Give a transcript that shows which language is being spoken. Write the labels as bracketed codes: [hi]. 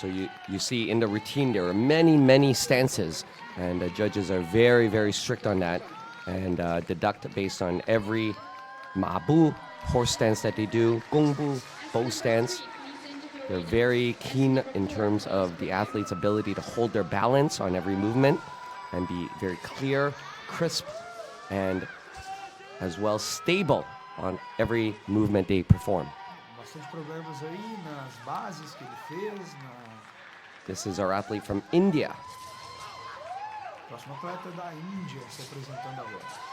[en] So you see in the routine there are many stances, and the judges are very strict on that and deduct based on every mabu, horse stance that they do, gongbu, bow stance. They're very keen in terms of the athlete's ability to hold their balance on every movement and be very clear, crisp, and as well stable on every movement they perform. [pt] Bastante problemas aí nas bases que ele fez. [en] This is our athlete from India. [pt] Próximo atleta da Índia se apresentando agora.